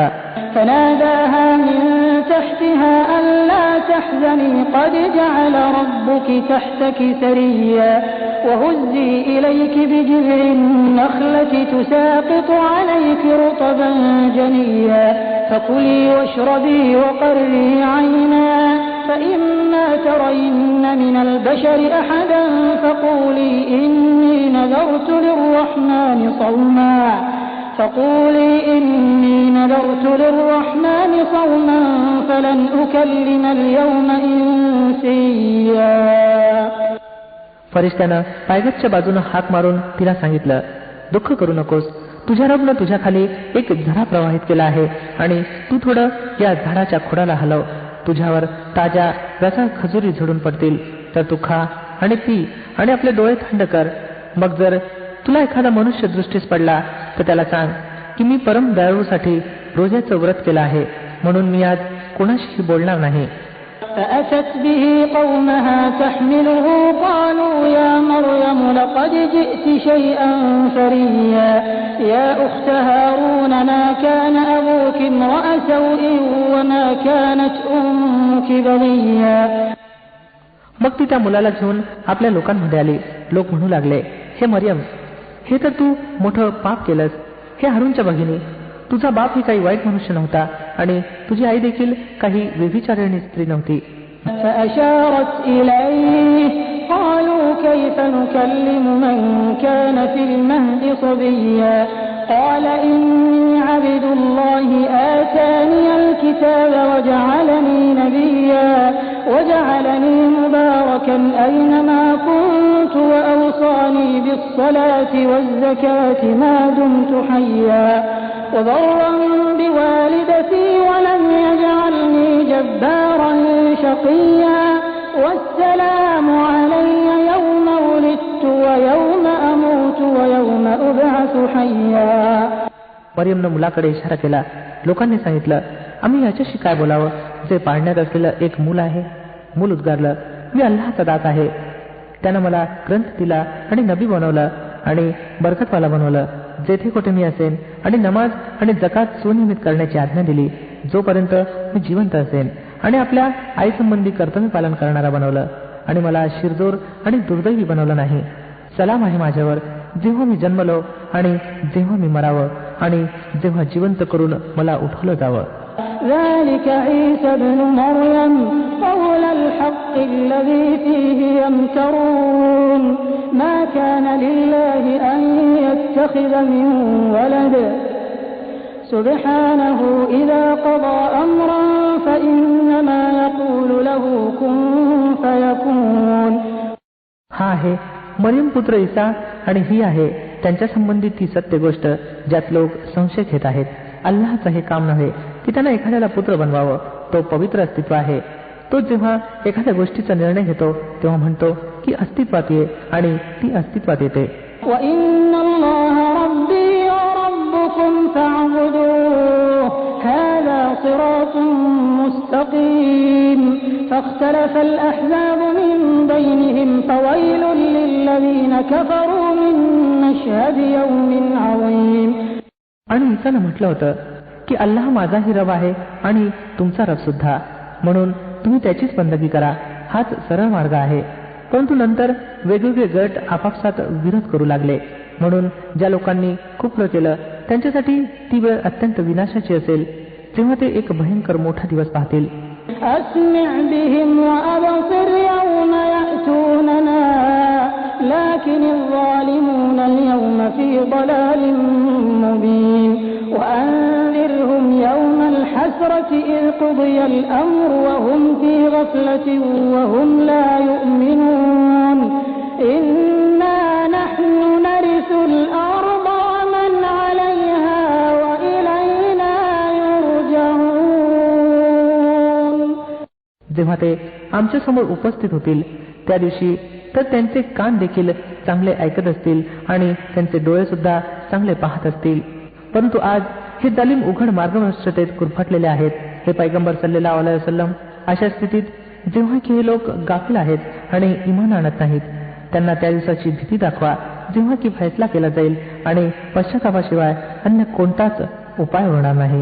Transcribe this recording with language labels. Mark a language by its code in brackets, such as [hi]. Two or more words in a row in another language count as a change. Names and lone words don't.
[ar] فناداها من تحتها ألا تحزني قد جعل ربك تحتك سريا وهزي إليك بجذع النخلة تساقط عليك رطبا جنيا فكلي واشربي وقري عينا فإما ترين من البشر أحدا فقولي إني نذرت للرحمن صوما فلن أكلم اليوم إنسيا. [mr] फरिश्त्यानं पायगतच्या बाजूनं हाक मारून तिला सांगितलं, दुःख करू नकोस, तुझ्या रबनं तुझ्या खाली एक झरा प्रवाहित केला आहे आणि तू थोडं या झाडाच्या खोडाला हलव. तुझ्यावर ताज्या रसाळ खजुरी झडून पडतील, तर तू खा आणि पी आणि आपले डोळे थंड कर. मग जर तुला एखादा मनुष्य दृष्टीस पडला तर त्याला सांग की मी परम दयाळूसाठी रोजाचं व्रत केलं आहे, म्हणून मी आज कोणाशीही बोलणार नाही. [ar] فأتت به قومها تحمله قالوا يا مريم لقد جئت شيئا فريا يا أخت هارون ما كان أبوك امرأ سوء وما كانت أمك بغيا. [mr] मग ती त्या मुलाला घेऊन आपल्या लोकांमध्ये आली. लोक म्हणू लागले, हे मरियम, हे तर तू मोठं पाप केलंस. हे हारूनच्या भगिनी, तुझा बाप ही काही वाईट मनुष्य नव्हता आणि तुझी आई देखील काही व्यभिचारिणी स्त्री नव्हती. [ar] فأشارت إليه قالوا كيف نكلم من كان في المهد صبيا قال إني عبد الله آتاني الكتاب وجعلني نبيا وجعلني مباركا أينما كنت وأوصاني بالصلاة والزكاة ما دمت حيا وبرا بوالدتي ولم يجعلني جبارا شقيا والسلام علي يوم ولدت ويوم أموت ويوم أبعث حيا. [mr] मरियमनं मुलाकडे इशारा केला. लोकांनी सांगितलं, आम्ही याच्याशी काय बोलावं जे पाळण्यात असलेलं एक मूल आहे. मूल उद्गारलं, मी अल्लाहचा दास आहे. त्यानं मला ग्रंथ दिला आणि नबी बनवलं आणि बरकतवाला बनवलं. जेथे कुठे मी असेन आणि नमाज आणि जकात सुनियमित करण्याची आज्ञा दिली जोपर्यंत मी जिवंत असेन, आणि आपल्या आईसंबंधी कर्तव्य पालन करणारा बनवलं आणि मला शिरजोर आणि दुर्दैवी बनवलं नाही. सलाम आहे माझ्यावर जेव्हा मी जन्मलो आणि जेव्हा मी मरावं आणि जेव्हा जिवंत करून मला उठवलं जावं. [ar] ذلك عيسى ابن مريم قول الحق الذي فيه يمترون ما كان لله أن يتخذ من ولد سبحانه إذا قضى أمرا فإنما يقول له كن فيكون. [mr] हा आहे मरियम पुत्र ईसा आणि ही आहे त्यांच्या संबंधित ती सत्य गोष्ट ज्यात लोक संशय घेत आहेत. अल्लाहचं हे काम नव्हे की त्यानं एखाद्याला पुत्र बनवावं. तो पवित्र अस्तित्व आहे. तो जेव्हा एखाद्या गोष्टीचा निर्णय घेतो तेव्हा म्हणतो की अस्तित्वात ये आणि ती अस्तित्वात येते. [ar] وَإِنَّ اللَّهَ رَبِّي وَرَبُّكُمْ فَاعْبُدُوهُ هَذَا صِرَاطٌ مُسْتَقِيمٌ فَاخْتَلَفَ الْأَحْزَابُ مِنْ بَيْنِهِمْ فَوَيْلٌ لِلَّذِينَ كَفَرُوا مِنْ مَشْهَدِ يَوْمٍ عَظِيمٍ. [mr] आणि ईसानं म्हटलं होतं की अल्लाह माझाही रब आहे आणि तुमचा रब सुद्धा, म्हणून तुम्ही त्याचीच बंदगी करा. हाच सरळ मार्ग आहे. परंतु नंतर वेगवेगळे गट आपापसात विरोध करू लागले. म्हणून ज्या लोकांनी कुफ्र केलं त्यांच्यासाठी ती वेळ अत्यंत विनाशाची असेल जेव्हा ते एक भयंकर मोठा दिवस पाहतील. [ar] أسمع بهم وأبصر يوم يأتوننا لكن الظالمون اليوم في ضلال مبين وأنذرهم يوم الحسرة إذ قضي الأمر وهم في غفلة وهم لا يؤمنون إنا نحن نرث الأرض ومن عليها وإلينا يرجعون. [mr] जेव्हा ते आमच्या समोर उपस्थित होतील त्या दिवशी तर त्यांचे कान देखील चांगले ऐकत असतील आणि त्यांचे डोळे सुद्धा चांगले पाहत असतील. परंतु आज हे जालिम उघड मार्गभ्रष्टतेत गुरफटलेले आहेत. हे पैगंबर [ar] صلى الله عليه وسلم [mr] अशा स्थितीत जेव्हा की हे लोक गाफील आहेत आणि इमान आणत नाहीत, त्यांना त्या दिवसाची भीती दाखवा जेव्हा की फैसला केला जाईल आणि पश्चातापाशिवाय अन्य कोणताच उपाय होणार नाही.